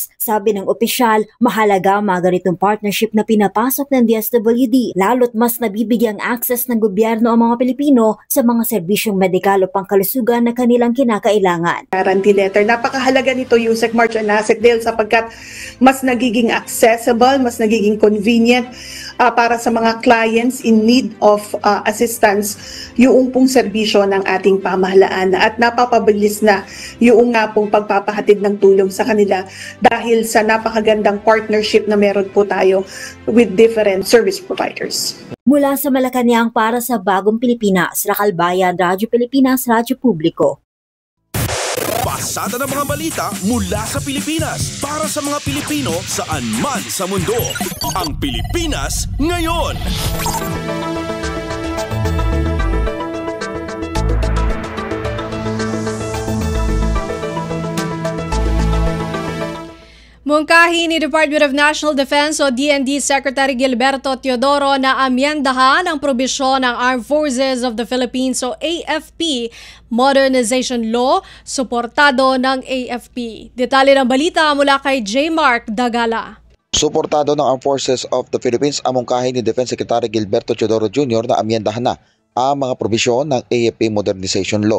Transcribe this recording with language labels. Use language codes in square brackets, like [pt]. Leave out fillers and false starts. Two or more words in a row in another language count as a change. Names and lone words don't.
[tl] Sabi ng opisyal, mahalaga ang mga ganitong partnership na pinapasok ng DSWD, lalo't mas nabibigyang access ng gobyerno ang mga Pilipino sa mga serbisyong medikal o pangkalusugan na kanilang kinakailangan. [en] Guarantee letter, [tl] napakahalaga nito, Yusek March and Nasek Dale, sapagkat mas nagiging accessible, mas nagiging convenient para sa mga [en] clients in need of assistance [tl] yung pong serbisyo ng ating pamahalaan at napapabilis na yung nga pong pagpapahatid ng tulong sa kanila dahil sa napakagandang partnership na meron po tayo [en] with different service providers. [tl] Mula sa Malacanang para sa Bagong Pilipinas, Raquel Bayan, Radyo Pilipinas, Radyo Publiko. Pasada ng mga balita mula sa Pilipinas para sa mga Pilipino saan man sa mundo. Ang Pilipinas Ngayon. Mungkahi ni Department of National Defense o DND Secretary Gilberto Teodoro na amyendahan ang probisyon ng Armed Forces of the Philippines o AFP Modernization Law, suportado ng AFP. Detalye ng balita mula kay J. Mark Dagala. Suportado ng Armed Forces of the Philippines ang mungkahi ni Defense Secretary Gilberto Teodoro Jr. na amyendahan na ang mga probisyon ng AFP Modernization Law.